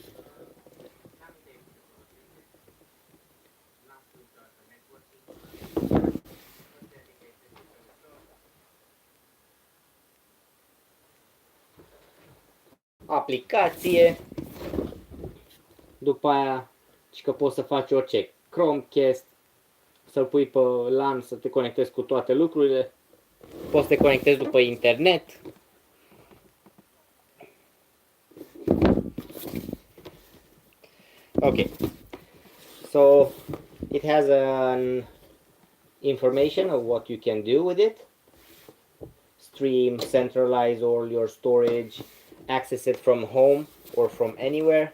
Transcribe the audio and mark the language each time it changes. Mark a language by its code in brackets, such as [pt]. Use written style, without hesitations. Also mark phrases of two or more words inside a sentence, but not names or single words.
[ro] Aplicație. După aia și că poți să faci orice. Chromecast, să-l pui pe LAN, să te conectezi cu toate lucrurile. Poți să te conectezi după internet. [en] Okay, so it has an information of what you can do with it. Stream, centralize all your storage, access it from home or from anywhere.